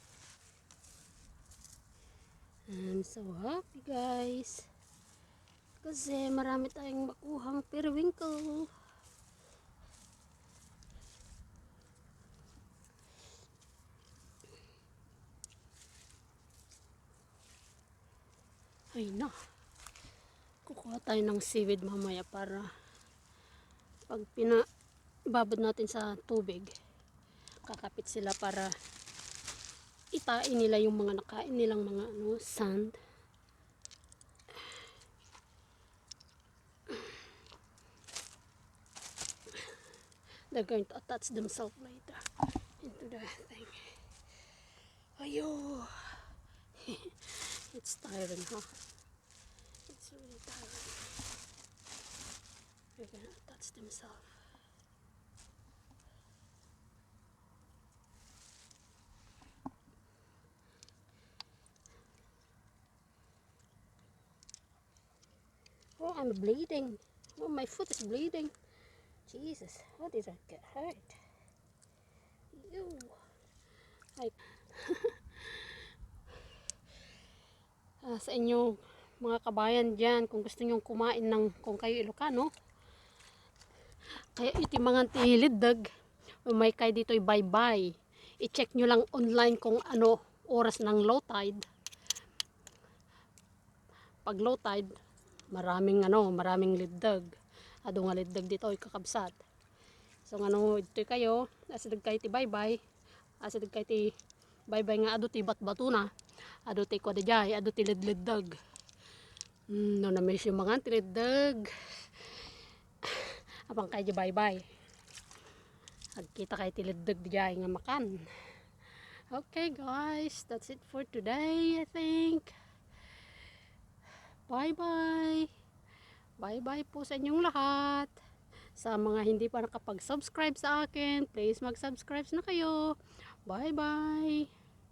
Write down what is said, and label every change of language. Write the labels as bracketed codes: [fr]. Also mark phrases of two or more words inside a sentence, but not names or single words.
[en] I'm so happy guys. [tl] Kasi marami tayong makuhang periwinkle. Ay na. Kukuha tayo ng seaweed mamaya para pag babad natin sa tubig, kakapit sila para itain nila yung mga nakain nilang mga sand. [en] They're going to attach themselves later into the thing. Ayo. It's tiring, huh? It's really tiring. They're going to attach themselves. Oh, I'm bleeding. Oh, my foot is bleeding. Jesus, how did I get hurt? Ew. [tl] Sa inyo, mga kabayan dyan, kung gusto nyong kumain kung kayo Ilocano, [ilo] kaya itimangan tiliddag, [tl] may kayo dito bye-bye. I-check nyo lang online kung ano oras ng [en] low tide. [tl] Pag [en] low tide, [tl] maraming liddag. [ilo] Ado nga liddag dito kakabsat. [tl] So ito kayo, [ilo] asid kayo ti bye-bye. Asid kayo ti bye-bye nga ado ti bat-bato na. Ado ti kwa dijay, ado ti liddag. [tl] No na miss yung mga liddag. [ilo] Apang kayo bye-bye. Agkita kayo ti liddag dijay nga makan. [en] Okay guys, that's it for today I think. [tl] Bye-bye. Bye-bye po sa inyong lahat. Sa mga hindi pa nakapag-subscribe sa akin, please mag-subscribe na kayo. Bye-bye.